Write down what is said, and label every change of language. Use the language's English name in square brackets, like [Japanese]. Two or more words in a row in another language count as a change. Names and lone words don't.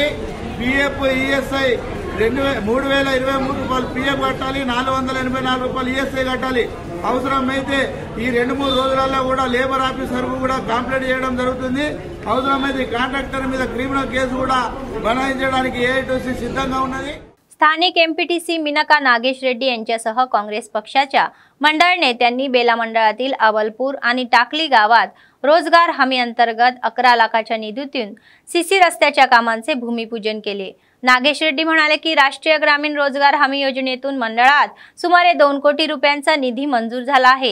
[Telugu] పిఎఫ్ ఈఎస్ఐ 3,023 రూపాయలు పిఎఫ్ కట్టాలి, 484 రూపాయలు ఈఎస్ఐ కట్టాలి. అవసరమైతే ఈ 2-3 రోజులలో కూడా [English] labour officer [Telugu] కూడా కంప్లైంట్ చేయడం జరుగుతుంది. అవసరమైతే కాంట్రాక్టర్ మీద [English] criminal case [Telugu] కూడా బనాయించడానికి ఏఐటీసీ सिद्धंगा ఉన్నది. [Marathi] स्थानिक एमपीटीसी मिनका नागेश रेड्डी यांच्यासह काँग्रेस पक्षाच्या मंडळ नेत्यांनी बेला मंडळातील अवलपूर आणि टाकली गावात रोजगार हमी अंतर्गत 11 लाखाच्या निधीतून सीसी रस्त्याच्या कामांचे भूमिपूजन केले. नागेश रेड्डी म्हणाले की राष्ट्रीय ग्रामीण रोजगार हमी योजनेतून मंडळात सुमारे 2 कोटी रुपयांचा निधी मंजूर झाला आहे.